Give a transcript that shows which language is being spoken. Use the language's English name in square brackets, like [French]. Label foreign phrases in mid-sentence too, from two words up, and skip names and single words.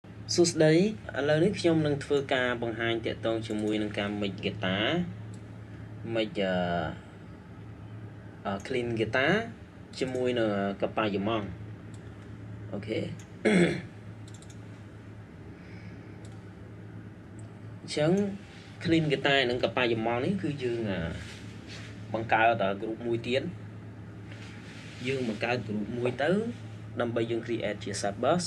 [Khmer] សួស្តីឥឡូវនេះខ្ញុំនឹងធ្វើការបង្ហាញទាក់ទងជាមួយនឹងការ [English] mic guitar mic clean guitar [Khmer] ជាមួយនឹងកប៉ាយម៉ង់អូខេអញ្ចឹង [English] clean guitar [Khmer] និងកប៉ាយម៉ង់នេះគឺយើងបង្កើត group មួយទៀតយើងបង្កើត group មួយទៅដើម្បីយើង create ជា subbus